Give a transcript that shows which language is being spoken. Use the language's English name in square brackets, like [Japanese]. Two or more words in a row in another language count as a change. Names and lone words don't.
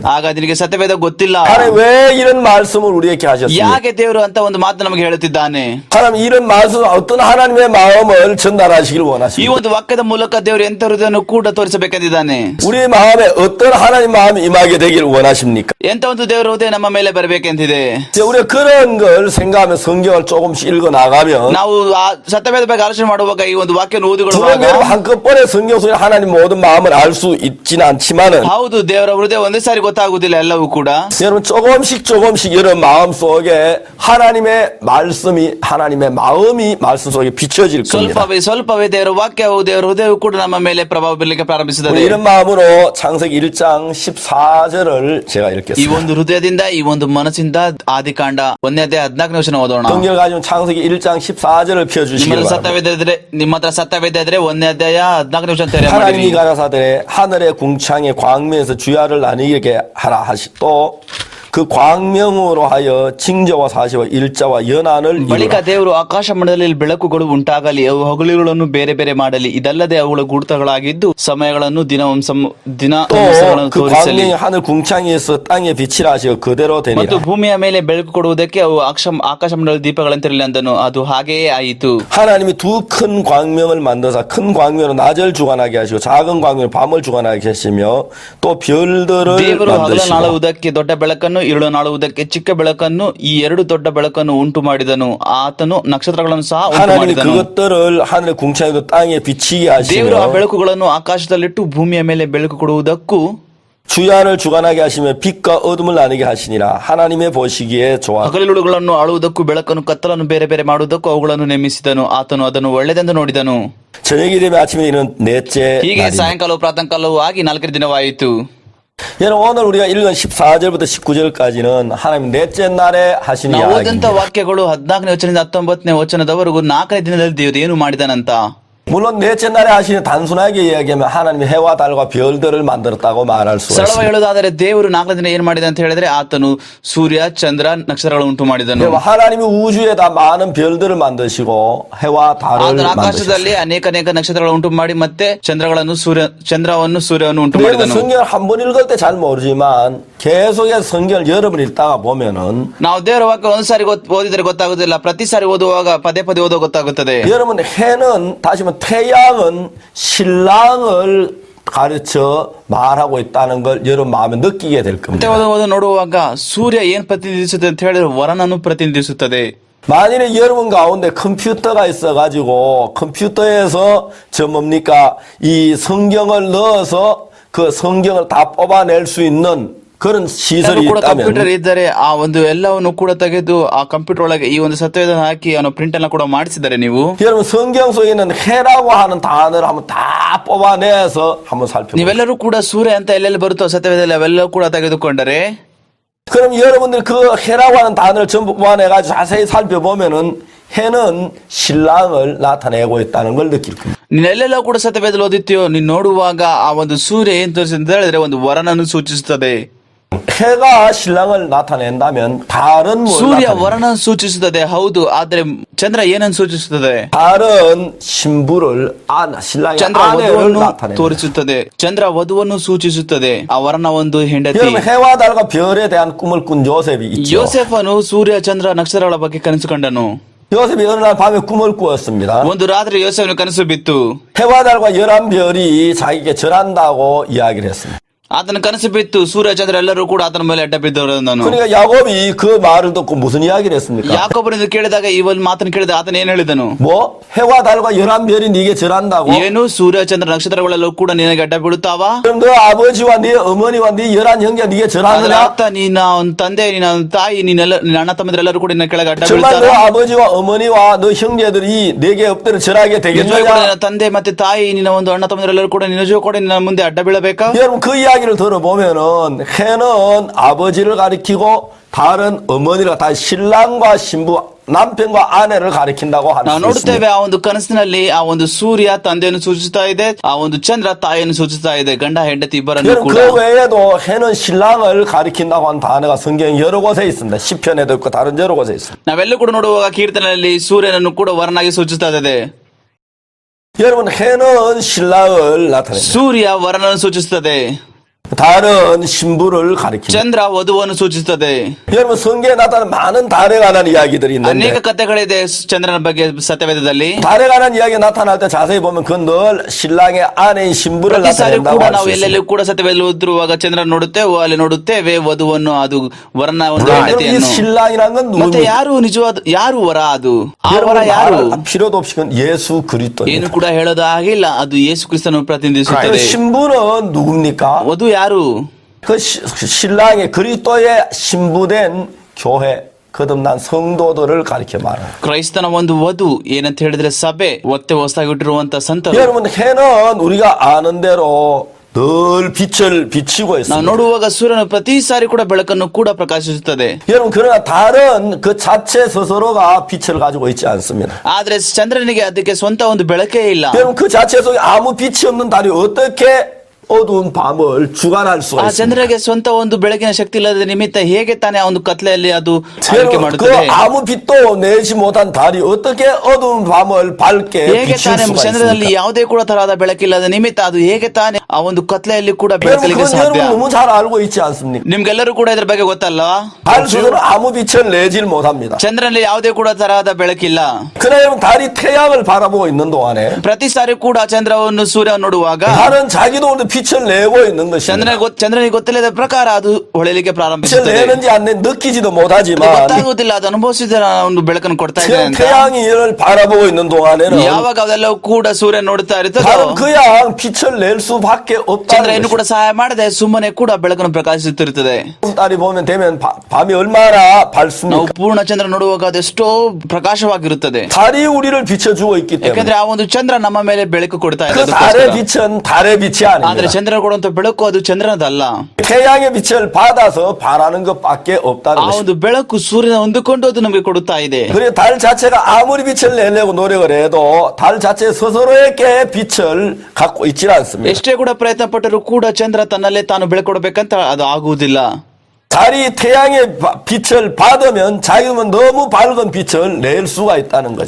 [Kannada] ಆಗ ನಿನಗೆ ಸತ್ಯವೇದ ಗೊತ್ತಿಲ್ಲ. [Korean] 하나님 왜 이런 말씀을 우리에게 하셨습니까? [Kannada] ಯಾಕೆ ದೇವರು ಅಂತ ಒಂದು ಮಾತು ನಮಗೆ ಹೇಳುತ್ತಿದ್ದಾನೆ? [Korean] 하나님 이런 말씀 어떤 하나님의 마음을 전달하시길 [Kannada] ಈ [Korean] 원하십니까? [Kannada] ಒಂದು ವಾಕ್ಯದ ಮೂಲಕ ದೇವರು ಎಂತ ಹೃದಯವನ್ನು ಕೂಡ ತೋರಿಸಬೇಕೆಂದಿದ್ದಾನೆ. [Korean] 우리 마음에 어떤 하나님 마음이 임하게 되길 원하십니까? [Kannada] ಎಂತ ಒಂದು ದೇವರ ಹೃದಯ ನಮ್ಮ ಮೇಲೆ ಬರಬೇಕೆಂದಿದೆ. [Korean] 이제 우리가 그런 걸 생각하며 성경을 조금씩 읽어 나가면 [Kannada] ನಾವು ಆ ಸತ್ಯವೇದ ಬಗ್ಗೆ ಆಲೋಚನೆ ಮಾಡುವಾಗ ಈ ಒಂದು ವಾಕ್ಯ [Korean] 그럼 [Kannada] ಓದಿಕೊಳ್ಳುವಾಗ [Korean] 여러분 한꺼번에 성경 속에 하나님 모든 마음을 알 수 있지는 않지만은 [Kannada] ಹೌದು ದೇವರ ಹೃದಯ ಒಂದೇ ಸಾರಿ ಗೊತ್ತಾಗುವುದಿಲ್ಲ ಎಲ್ಲವೂ ಕೂಡ. [Korean] 여러분 조금씩 여러분 마음 속에 하나님의 말씀이 하나님의 마음이 말씀 속에 비춰질 겁니다. [Kannada] ಸ್ವಲ್ಪವೇ ದೇವರ ವಾಕ್ಯವು ದೇವರ ಹೃದಯವು ಕೂಡ ನಮ್ಮ ಮೇಲೆ ಪ್ರಭಾವ ಬೀರಲಿಕ್ಕೆ ಪ್ರಾರಂಭಿಸುತ್ತದೆ. [Korean] 우리 이런 마음으로 창세기 1장 14절을 제가 [Kannada] ಈ [Korean] 읽겠습니다. [Kannada] ಒಂದು ಹೃದಯದಿಂದ ಈ ಒಂದು ಮನಸ್ಸಿಂದ ಆದಿಕಾಂಡ 1ನೇ ಅಧ್ಯಾಯ 14ನೇ ವಚನ ಓದೋಣ. [Korean] 성경을 가지고 창세기 1장 14절을 펴주시기 [Kannada] ನಿಮ್ಮ [Korean] 바랍니다. [Kannada] ಹತ್ರ ಸತ್ಯವೇದ ಇದ್ರೆ 1ನೇ ಅಧ್ಯಾಯ 14ನೇ ವಚನ ತೆರೆ ಮಾಡಿರಿ. [Korean] 하나님이 가라사대 하늘의 궁창에 광명에서 주야를 나뉘게 하라 하시 또 그 광명으로 하여 징조와 사시와 일자와 연한을 [Kannada] ಬಳಿಕ [Korean] 이루라. [Kannada] ದೇವರು ಆಕಾಶ ಮಂಡಲದಲ್ಲಿ ಬೆಳಕುಗಳು ಉಂಟಾಗಲಿ, ಅವು ಹಗಲುಗಳನ್ನು ಬೇರೆ ಬೇರೆ ಮಾಡಲಿ, ಇದಲ್ಲದೆ ಅವುಗಳ ಗುರುತುಗಳಾಗಿದ್ದು ಸಮಯಗಳನ್ನು ದಿನಗಳನ್ನು [Korean] 또 그 [Kannada] ತೋರಿಸಲಿ. [Korean] 광명이 하늘 궁창에서 땅에 빛이라 하시고 그대로 [Kannada] ಮತ್ತು [Korean] 되니라. [Kannada] ಭೂಮಿಯ ಮೇಲೆ ಬೆಳಕು ಕೊಡುವುದಕ್ಕೆ ಅವು ಆಕಾಶ ಮಂಡಲ ದೀಪಗಳಂತಿರಲಿ ಅಂದನು. ಅದು ಹಾಗೆಯೇ ಆಯಿತು. [Korean] 하나님이 두 큰 광명을 만드사 큰 광명으로 낮을 주관하게 하시고 작은 광명으로 밤을 주관하게 하시며 또 별들을 [Kannada] ದೇವರು ಹಗಲ [Korean] 만드시고 [Kannada] ನಾಳುವುದಕ್ಕೆ ದೊಡ್ಡ ಬೆಳಕನ್ನು, ಇರುಳು ನಾಳುವುದಕ್ಕೆ ಚಿಕ್ಕ ಬೆಳಕನ್ನು, ಈ 2 ದೊಡ್ಡ ಬೆಳಕನ್ನು ಉಂಟು ಮಾಡಿದನು. ಆತನು ನಕ್ಷತ್ರಗಳನ್ನು ಸಹ ಉಂಟು [Korean] 하나님이 [Kannada] ಮಾಡಿದನು. [Korean] 그것들을 하늘의 궁창에도 땅에 비치게 [Kannada] ದೇವರು ಆ [Korean] 하시며 [Kannada] ಬೆಳಕುಗಳನ್ನು ಆಕಾಶದಲ್ಲಿಟ್ಟು ಭೂಮಿಯ ಮೇಲೆ ಬೆಳಕು ಕೊಡುವುದಕ್ಕೂ [Korean] 주야를 주관하게 하시며 빛과 어둠을 나누게 하시니라. 하나님의 보시기에 좋아. [Kannada] ಹಗಲಿರುಳುಗಳನ್ನು ಆಳುವುದಕ್ಕೂ ಬೆಳಕನ್ನು ಕತ್ತಲನ್ನು ಬೇರೆ ಬೇರೆ ಮಾಡುವುದಕ್ಕೂ ಅವುಗಳನ್ನು ನೇಮಿಸಿದನು. ಆತನು ಅದನ್ನು ಒಳ್ಳೆಯದೆಂದು ನೋಡಿದನು. [Korean] 저녁이 되면 아침에 이르는 넷째 [Kannada] ಹೀಗೆ [Korean] 날이니. [Kannada] ಸಾಯಂಕಾಲವು ಪ್ರಾತಃಕಾಲವೂ ಆಗಿ 4ನೇ ದಿನವಾಯಿತು. [Korean] 여러분 오늘 우리가 읽은 14절부터 19절까지는 하나님 넷째 날에 하신 [Kannada] ನಾವು ಓದಂತ [Korean] 이야기입니다. [Kannada] ವಾಕ್ಯಗಳು 14ನೇ ವಚನದಿಂದ 19ನೇ ವಚನದವರೆಗೂ 4ನೇ ದಿನದಲ್ಲಿ ದೇವರು ಏನು ಮಾಡಿದನಂತ. [Korean] 물론 넷째 날에 하시는 단순하게 이야기하면 하나님이 해와 달과 별들을 만들었다고 말할 수가 [Kannada] ಸರಳ [Korean] 있습니다. [Kannada] ಹೇಳೋದಾದರೆ ದೇವರು 4ನೇ ದಿನ ಏನ್ ಮಾಡಿದ ಅಂತ ಹೇಳಿದ್ರೆ ಆತನು ಸೂರ್ಯ ಚಂದ್ರ ನಕ್ಷತ್ರಗಳನ್ನು ಉಂಟು ಮಾಡಿದನು. [Korean] 그리고 하나님이 우주에다 많은 별들을 만드시고 해와 달을 [Kannada] ಆತನು [Korean] 만드셨어요. [Kannada] ಆಕಾಶದಲ್ಲಿ ಅನೇಕ ನಕ್ಷತ್ರಗಳನ್ನು ಉಂಟು ಮಾಡಿ ಮತ್ತೆ ಚಂದ್ರವನ್ನು ಸೂರ್ಯವನ್ನು ಉಂಟು [Korean] 여러분 [Kannada] ಮಾಡಿದನು. [Korean] 성경을 한 번 읽을 때 잘 모르지만 계속해서 성경을 여러 번 읽다가 보면은 [Kannada] ನಾವು ದೇವರ ವಾಕ್ಯ ಒಂದ್ಸಾರಿ ಓದಿದ್ರೆ ಗೊತ್ತಾಗುದಿಲ್ಲ, ಪ್ರತಿ ಸಾರಿ ಓದುವಾಗ ಪದೇ ಪದೇ ಓದೋ ಗೊತ್ತಾಗುತ್ತದೆ. [Korean] 여러분 해는 다시 말하면 태양은 신랑을 가르쳐 말하고 있다는 걸 여러분 마음에 느끼게 될 [Kannada] ಮತ್ತೆ [Korean] 겁니다. [Kannada] ಓದು ನೋಡುವಾಗ ಸೂರ್ಯ ಏನ್ ಪ್ರತಿನಿಧಿಸುತ್ತೆ ಅಂತ ಹೇಳಿದ್ರೆ ವರನನ್ನು ಪ್ರತಿನಿಧಿಸುತ್ತದೆ. [Korean] 만일에 여러분 가운데 컴퓨터가 있어가지고 컴퓨터에서 저 뭡니까 이 성경을 넣어서 그 성경을 다 뽑아낼 수 있는 그런 시설이 [Kannada] ಕೂಡ ಕಂಪ್ಯೂಟರ್ [Korean] 있다면 [Kannada] ಇದ್ದರೆ ಆ ಒಂದು ಎಲ್ಲವನ್ನು ಕೂಡ ತೆಗೆದು ಆ ಕಂಪ್ಯೂಟರ್ ಒಳಗೆ ಈ ಒಂದು ಸತ್ಯವೇದ ಹಾಕಿ ಅವನು ಪ್ರಿಂಟ್ ಅನ್ನ ಕೂಡ ಮಾಡಿಸಿದರೆ ನೀವು [Korean] 여러분 성경 속에 있는 해라고 하는 단어를 한번 다 뽑아내서 한번 살펴보세요. [Kannada] ನೀವೆಲ್ಲರೂ ಕೂಡ ಸೂರ್ಯ ಅಂತ ಎಲ್ಲೆಲ್ಲಿ ಬರುತ್ತೋ ಸತ್ಯವೇದದಲ್ಲಿ ಅವೆಲ್ಲವೂ ಕೂಡ ತೆಗೆದುಕೊಂಡರೆ [Korean] 그럼 여러분들 그 해라고 하는 단어를 전부 뽑아내가지고 자세히 살펴보면은 해는 신랑을 나타내고 있다는 걸 느낄 겁니다. [Kannada] ನೀನೆಲ್ಲೆಲ್ಲ ಕೂಡ ಸತ್ಯವೇದದಲ್ಲಿ ಓದಿತ್ತೀಯೋ ನೀನ್ ನೋಡುವಾಗ ಆ ಒಂದು ಸೂರ್ಯ ಏನ್ ತೋರಿಸುತ್ತೆ ಅಂತ ಹೇಳಿದ್ರೆ ಒಂದು ವರನನ್ನು ಸೂಚಿಸುತ್ತದೆ. [Korean] 해가 신랑을 나타낸다면 달은 뭘 [Kannada] ಸೂರ್ಯ [Korean] 나타내요? [Kannada] ವರನ ಸೂಚಿಸುತ್ತದೆ, ಹೌದು. ಆದ್ರೆ ಚಂದ್ರ ಏನನ್ನು ಸೂಚಿಸುತ್ತದೆ? [Korean] 달은 신부를 신랑의 [Kannada] ಚಂದ್ರ [Korean] 아내를 [Kannada] ವಧುವನ್ನು [Korean] 나타내요. [Kannada] ತೋರಿಸುತ್ತದೆ. ಚಂದ್ರ ವಧುವನ್ನು ಸೂಚಿಸುತ್ತದೆ, ಆ ವರನ ಒಂದು ಹೆಂಡತಿ. [Korean] 여러분 해와 달과 별에 대한 꿈을 꾼 요셉이 있죠. [Kannada] ಯೋಸೆಫನು ಸೂರ್ಯ ಚಂದ್ರ ನಕ್ಷತ್ರಗಳ ಬಗ್ಗೆ ಕನಸು ಕಂಡನು. [Korean] 요셉이 어느 날 밤에 꿈을 꾸었습니다. [Kannada] ಒಂದು ರಾತ್ರಿ ಯೋಸೆಫನ ಕನಸು ಬಿತ್ತು. [Korean] 해와 달과 11별이 자기에게 절한다고 이야기를 했습니다. [Kannada] ಆತನ ಕನಸು ಬಿತ್ತು, ಸೂರ್ಯ ಚಂದ್ರ ಎಲ್ಲರೂ ಕೂಡ ಆತನ ಮೇಲೆ ಅಡ್ಡ ಬಿದ್ದವರು. [Korean] 그러니까 야곱이 그 말을 듣고 무슨 이야기를 했습니까? [Kannada] ಯಾಕೋಬನಿಂದ ಕೇಳಿದಾಗ ಈ ಒಂದು ಮಾತನ್ನು ಕೇಳಿದ ಆತನ ಏನ್ ಹೇಳಿದನು? [Korean] 뭐 해와 달과 11별이 네게 절한다고? [Kannada] ಏನು ಸೂರ್ಯ ಚಂದ್ರ ನಕ್ಷತ್ರಗಳೆಲ್ಲವೂ ಕೂಡ ನಿನಗೆ ಅಡ್ಡ ಬೀಳುತ್ತಾವ? [Korean] 그럼 너 아버지와 네 어머니와 네 11형제 네게 [Kannada] ಅದರ [Korean] 절하느냐? [Kannada] ಅರ್ಥ ನೀನ ಒಂದು ತಂದೆ, ನಿನ್ನ ಒಂದು ತಾಯಿ, ನಿನ್ನ ಅಣ್ಣ ತಮ್ಮದರೆಲ್ಲರೂ ಕೂಡ ನಿನ್ನ ಕೆಳಗೆ ಅಡ್ಡ [Korean] 정말 너 [Kannada] ಬೀಳ್ತಾರ? [Korean] 아버지와 어머니와 너 형제들이 네게 엎드려 절하게 [Kannada] ನಿಜವೂ ಕೂಡ [Korean] 되겠느냐? [Kannada] ನಿನ್ನ ತಂದೆ ಮತ್ತೆ ತಾಯಿ, ನಿನ್ನ ಒಂದು ಅಣ್ಣ ತಮ್ಮದರೆಲ್ಲರೂ ಕೂಡ ನಿಜವೂ ಕೂಡ ನಿನ್ನ ಮುಂದೆ ಅಡ್ಡ ಬೀಳಬೇಕಾ? [Korean] 여러분 그 이야기를 들어보면은 해는 아버지를 가리키고 달은 어머니를 다 신랑과 신부 남편과 아내를 가리킨다고 할 [Kannada] ನಾವು [Korean] 수 [Kannada] ನೋಡುತ್ತೇವೆ [Korean] 있습니다. [Kannada] ಆ ಒಂದು ಕನಸಿನಲ್ಲಿ ಆ ಒಂದು ಸೂರ್ಯ ತಂದೆಯನ್ನು ಸೂಚಿಸ್ತಾ ಇದೆ, ಆ ಒಂದು ಚಂದ್ರ ತಾಯಿಯನ್ನು ಸೂಚಿಸ್ತಾ ಇದೆ, ಗಂಡ ಹೆಂಡತಿ ಇಬ್ಬರನ್ನು [Korean] 여러분 [Kannada] ಕೂಡ. [Korean] 그 외에도 해는 신랑을 가리킨다고 하는 단어가 성경 여러 곳에 있습니다. 시편에도 있고 다른 여러 곳에 있습니다. [Kannada] ನಾವೆಲ್ಲೂ ಕೂಡ ನೋಡುವಾಗ ಕೀರ್ತನೆಯಲ್ಲಿ ಸೂರ್ಯನನ್ನು ಕೂಡ ವರನಾಗಿ ಸೂಚಿಸ್ತಾ ಇದೆ. [Korean] 여러분 해는 신랑을 나타냅니다. [Kannada] ಸೂರ್ಯ ವರನನ್ನು ಸೂಚಿಸುತ್ತದೆ, [Korean] 달은 신부를 가리킵니다. [Kannada] ಚಂದ್ರ ವಧುವನ್ನು ಸೂಚಿಸುತ್ತದೆ. [Korean] 여러분 성경에 나타나는 많은 달에 관한 이야기들이 [Kannada] ಅನೇಕ [Korean] 있는데 [Kannada] ಕಥೆಗಳಿದೆ ಚಂದ್ರನ ಬಗ್ಗೆ ಸತ್ಯವೇದದಲ್ಲಿ. [Korean] 달에 관한 이야기 나타날 때 자세히 보면 그건 늘 신랑의 아내인 신부를 [Kannada] ಪ್ರತಿ ಸಾರಿ [Korean] 나타낸다고 [Kannada] ಕೂಡ [Korean] 할 [Kannada] ನಾವು [Korean] 수 [Kannada] ಎಲ್ಲೆಲ್ಲೂ [Korean] 있습니다. [Kannada] ಕೂಡ ಸತ್ಯವೇದದಲ್ಲಿ ಓದಿರುವಾಗ ಚಂದ್ರ ನೋಡುತ್ತೇವೆ, ಅಲ್ಲಿ ನೋಡುತ್ತೇವೆ ವಧುವನ್ನು, ಅದು ವರನ ಒಂದು [Korean] 여러분 이 [Kannada] ಹೆಂಡತಿಯನ್ನು. [Korean] 신랑이란 건 [Kannada] ಮತ್ತೆ [Korean] 누굽니까? [Kannada] ಯಾರು ನಿಜವಾದ ಯಾರು ವರ? ಅದು ಆ ವರ [Korean] 여러분 [Kannada] ಯಾರು? [Korean] 말할 필요도 없이 그건 예수 [Kannada] ಏನು [Korean] 그리스도입니다. [Kannada] ಕೂಡ ಹೇಳೋದು ಆಗಿಲ್ಲ, ಅದು ಯೇಸು ಕ್ರಿಸ್ತನನ್ನು [Korean] 그 [Kannada] ಪ್ರತಿನಿಧಿಸುತ್ತದೆ. [Korean] 신부는 누굽니까? [Kannada] ವಧು ಯಾರು? [Korean] 그 신랑의 그리스도의 신부된 교회 거듭난 성도들을 가리켜 말합니다. [Kannada] ಕ್ರೈಸ್ತನ ಒಂದು ವಧು ಏನಂತ ಹೇಳಿದ್ರೆ ಸಭೆ, ಒತ್ತೆ ಹೊಸದಾಗಿ ಹುಟ್ಟಿರುವಂತ ಸಂತರು. [Korean] 여러분 해는 우리가 아는 대로 늘 빛을 비치고 [Kannada] ನಾವು [Korean] 있습니다. [Kannada] ನೋಡುವಾಗ ಸೂರ್ಯನು ಪ್ರತಿ ಸಾರಿ ಕೂಡ ಬೆಳಕನ್ನು ಕೂಡ ಪ್ರಕಾಶಿಸುತ್ತದೆ. [Korean] 여러분 그러나 달은 그 자체 스스로가 빛을 가지고 있지 않습니다. [Kannada] ಆದ್ರೆ ಚಂದ್ರನಿಗೆ ಅದಕ್ಕೆ ಸ್ವಂತ ಒಂದು ಬೆಳಕೇ ಇಲ್ಲ. [Korean] 여러분 그 자체 속에 아무 빛이 없는 달이 어떻게 어두운 밤을 주관할 [Kannada] ಆ [Korean] 수가 있습니다. [Kannada] ಚಂದ್ರಗೆ ಸ್ವಂತ ಒಂದು ಬೆಳಕಿನ ಶಕ್ತಿ ಇಲ್ಲದ ನಿಮಿತ್ತ ಹೇಗೆ ತಾನೇ ಆ ಒಂದು ಕತ್ಲೆಯಲ್ಲಿ ಅದು ಆಳ್ವಿಕೆ [Korean] 여러분 그 [Kannada] ಮಾಡುತ್ತದೆ? [Korean] 아무 빛도 내지 못한 달이 어떻게 어두운 밤을 밝게 [Kannada] ಹೇಗೆ [Korean] 비칠 [Kannada] ತಾನೇ [Korean] 수가 [Kannada] ಚಂದ್ರನಲ್ಲಿ [Korean] 있습니까? [Kannada] ಯಾವುದೇ ಕೂಡ ತರಹದ ಬೆಳಕಿಲ್ಲದ ನಿಮಿತ್ತ ಅದು ಹೇಗೆ ತಾನೇ ಆ ಒಂದು ಕತ್ಲೆಯಲ್ಲಿ ಕೂಡ [Korean] 여러분 [Kannada] ಬೆಳಕಲಿಕ್ಕೆ [Korean] 그건 [Kannada] ಸಾಧ್ಯ? [Korean] 여러분 너무 잘 알고 있지 않습니까? [Kannada] ನಿಮ್ಗೆಲ್ಲರೂ ಕೂಡ ಇದ್ರ ಬಗ್ಗೆ ಗೊತ್ತಲ್ವಾ? [Korean] 달 스스로 아무 빛을 내질 못합니다. [Kannada] ಚಂದ್ರನಲ್ಲಿ ಯಾವುದೇ ಕೂಡ ತರಹದ ಬೆಳಕಿಲ್ಲ. [Korean] 그러나 여러분 달이 태양을 바라보고 있는 동안에 [Kannada] ಪ್ರತಿ ಸಾರಿ ಕೂಡ ಚಂದ್ರವನ್ನು ಸೂರ್ಯ ನೋಡುವಾಗ [Korean] 달은 자기도 오늘 빛을 내고 있는 것입니다. [Kannada] ಚಂದ್ರನಿಗೆ ಗೊತ್ತಿಲ್ಲದ ಪ್ರಕಾರ ಅದು ಹೊಳೆಯಲಿಕ್ಕೆ [Korean] 빛을 [Kannada] ಪ್ರಾರಂಭಿಸುತ್ತದೆ. [Korean] 내는지 안 내는지 느끼지도 [Kannada] ಅದು [Korean] 못하지만 [Kannada] ಗೊತ್ತಾಗುವುದಿಲ್ಲ, ಅದು ಅನುಭವಿಸಿದ ಒಂದು ಬೆಳಕನ್ನು ಕೊಡ್ತಾ ಇದೆ ಅಂತ. [Korean] 태양이 이를 바라보고 있는 동안에는 [Kannada] ಯಾವಾಗ ಅವೆಲ್ಲವೂ ಕೂಡ ಸೂರ್ಯ ನೋಡ್ತಾ ಇರ್ತದೋ [Korean] 다른 그냥 빛을 낼 수밖에 [Kannada] ಚಂದ್ರ [Korean] 없다는 [Kannada] ಇನ್ನು ಕೂಡ ಸಹಾಯ ಮಾಡದೆ ಸುಮ್ಮನೆ ಕೂಡ ಬೆಳಕನ್ನು ಪ್ರಕಾಶಿಸುತ್ತಿರುತ್ತದೆ. [Korean] 달이 보면 되면 밤이 얼마나 [Kannada] ನಾವು [Korean] 밝습니까? [Kannada] ಪೂರ್ಣ ಚಂದ್ರ ನೋಡುವಾಗ ಅದೆಷ್ಟೋ ಪ್ರಕಾಶವಾಗಿರುತ್ತದೆ. [Korean] 달이 우리를 비춰주고 있기 때문에 [Kannada] ಯಾಕಂದ್ರೆ ಆ ಒಂದು ಚಂದ್ರ ನಮ್ಮ ಮೇಲೆ ಬೆಳಕು ಕೊಡ್ತಾ ಇದೆ. [Korean] 그 달의 빛은 달의 빛이 [Kannada] ಆದ್ರೆ [Korean] 아닙니다. [Kannada] ಚಂದ್ರ ಕೊಡುವಂತ ಬೆಳಕು ಅದು ಚಂದ್ರನದಲ್ಲ. [Korean] 태양의 빛을 받아서 바라는 것밖에 없다는 [Kannada] ಆ [Korean] 것입니다. [Kannada] ಒಂದು ಬೆಳಕು ಸೂರ್ಯನ ಹೊಂದಿಕೊಂಡು ಅದು ನಮಗೆ ಕೊಡುತ್ತಾ ಇದೆ. [Korean] 그래 달 자체가 아무리 빛을 내려고 노력을 해도 달 자체 스스로에게 빛을 갖고 있지 않습니다. [Kannada] ಎಷ್ಟೇ ಕೂಡ ಪ್ರಯತ್ನ ಪಟ್ಟರೂ ಕೂಡ ಚಂದ್ರ ತನ್ನಲ್ಲೇ ತಾನು ಬೆಳಕು ಕೊಡಬೇಕಂತ ಅದು ಆಗುವುದಿಲ್ಲ. [Korean] 달이 태양의 빛을 받으면 자기는 너무 밝은 빛을 낼 수가 있다는 거죠.